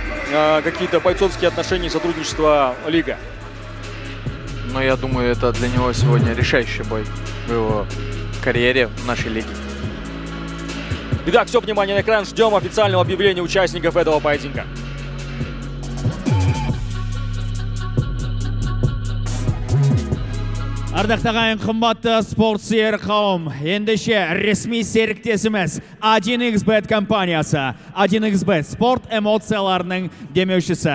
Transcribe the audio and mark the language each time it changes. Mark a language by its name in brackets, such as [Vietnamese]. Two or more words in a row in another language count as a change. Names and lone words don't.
[Russian] какие-то бойцовские отношения и сотрудничество лига? Но я думаю, это для него сегодня решающий бой в его карьере в нашей лиге. Итак, все внимание на экран. Ждем официального объявления участников этого поединка. [Kazakh] Ардақтаған қымбатты спорт сүйер қауым, ендеше ресми серіктесіміз 1xBet компаниясы, 1xBet спорт эмоцияларының демеушісі.